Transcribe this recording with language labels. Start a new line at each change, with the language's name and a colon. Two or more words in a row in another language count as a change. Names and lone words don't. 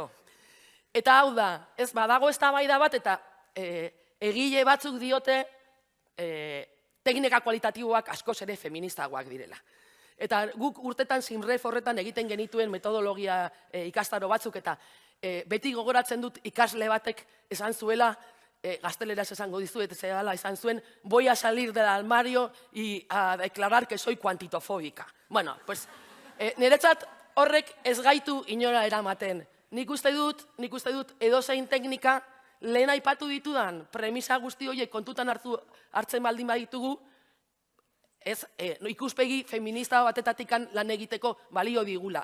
Basque: Eta hau da, ez badago eztabaida bat eta egile batzuk diote teknika kualitatiboak askoz ere feministagoak direla. Eta guk urtetan Simref horretan egiten genituen metodologia ikastaro batzuk eta beti gogoratzen dut ikasle batek esan zuela, gazteleraz esango dizuet esan zuen,
Spanish: voy a salir del armario y a declarar que soy cuantitofóbica.
Basque: Niretzat horrek ez gaitu inora eramaten. Nik uste dut edozein teknika lehen aipatu ditudan premisa guzti horiek kontutan hartzen baldin baditugu, ikuspegi feminista batetatik lan egiteko balio digula.